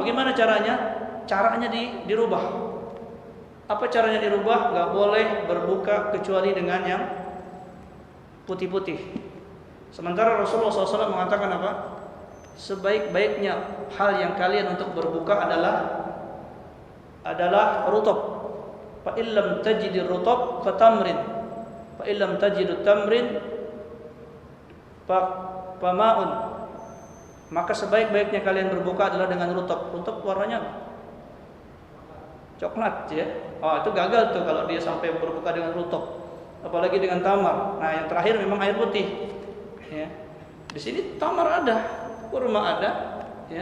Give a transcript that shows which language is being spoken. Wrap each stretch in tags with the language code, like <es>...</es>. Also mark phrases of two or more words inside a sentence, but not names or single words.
<id>Bagaimana caranya? Caranya dirubah. Apa caranya dirubah? Gak boleh berbuka kecuali dengan yang putih-putih. Sementara Rasulullah SAW mengatakan apa? Sebaik-baiknya hal yang kalian untuk berbuka adalah rutub,</id> <ar>فإن لم تجد الرطب فتمر، فإن لم تجد التمر فماء.</ar> <id>Maka sebaik-baiknya kalian berbuka adalah dengan rutab. Rutab warnanya apa? Coklat ya. Oh, itu gagal tuh kalau dia sampai berbuka dengan rutab. Apalagi dengan tamar. Nah, yang terakhir memang air putih. Ya. Di sini tamar ada, kurma ada, ya.</id>